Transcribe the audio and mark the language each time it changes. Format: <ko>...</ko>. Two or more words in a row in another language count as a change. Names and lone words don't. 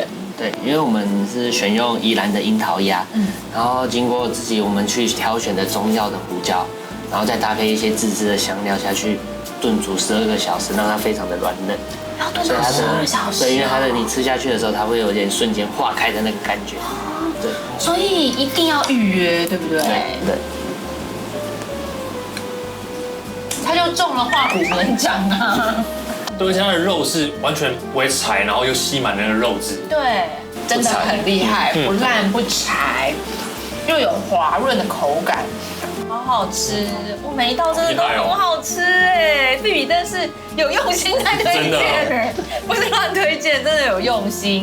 <zh>對，因為我們是選用宜蘭的櫻桃鴨，然後經過自己我們去挑選的中藥的胡椒，然後再搭配一些自製的香料下去燉煮12個小時，讓它非常的軟嫩。要燉到12個小時。對，因為它的你吃下去的時候，它會有點瞬間化開的那個感覺。對，所以一定要預約，對不對？對。他就中了化骨門獎啊！對，而且它的肉是完全不會柴，然後又吸滿那個肉汁。對，真的很厲害，不爛不柴，又有滑潤的口感，好好吃。我每一道真的都很好吃哎！必比登是有用心在推薦，不是亂推薦，真的有用心。</zh>